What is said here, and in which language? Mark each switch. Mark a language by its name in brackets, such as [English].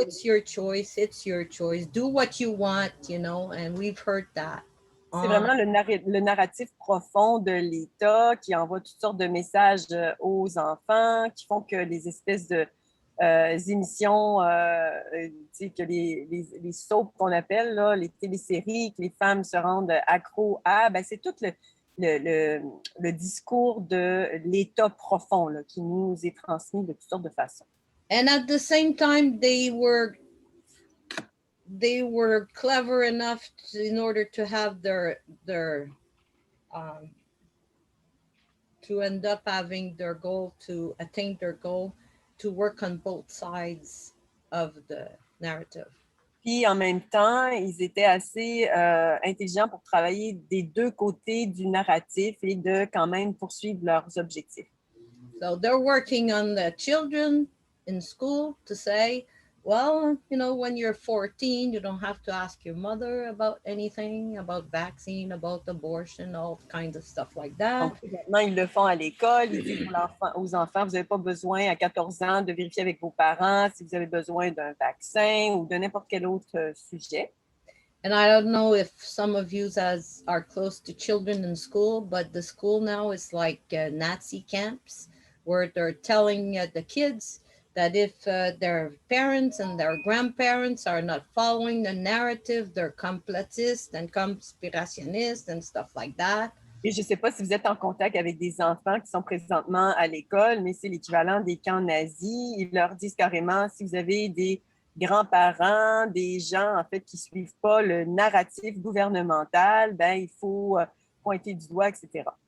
[English] it's your choice, do what you want, you know, and we've heard that. [French] C'est vraiment le narratif profond de l'État qui envoie toutes sortes de messages aux enfants, qui font que les espèces de émissions, que les soaps qu'on appelle, là, les téléséries, que les femmes se rendent accros à, ben, c'est tout le discours de l'État profond là, qui nous est transmis de toutes sortes de façons. [English] And at the same time, they were clever enough in order to have their to end up having their goal, to attain their goal, to work on both sides of the narrative. [French] Puis en même temps, ils étaient assez intelligents pour travailler des deux côtés du narratif et de quand même poursuivre leurs objectifs. [English] So they're working on the children in school to say, well, you know, when you're 14, you don't have to ask your mother about anything, about vaccine, about abortion, all kinds of stuff like that. [French] Donc, maintenant, ils le font à l'école. Ils disent aux enfants, vous n'avez pas besoin à 14 ans de vérifier avec vos parents si vous avez besoin d'un vaccin ou de n'importe quel autre sujet. [English] And I don't know if some of you are close to children in school, but the school now is like Nazi camps where they're telling the kids that if their parents and their grandparents are not following the narrative, they're complotist and conspirationist and stuff like that. [French] Et je ne sais pas si vous êtes en contact avec des enfants qui sont présentement à l'école, mais c'est l'équivalent des camps nazis. Ils leur disent carrément, si vous avez des grands-parents, des gens en fait qui ne suivent pas le narratif gouvernemental, ben, il faut pointer du doigt, etc.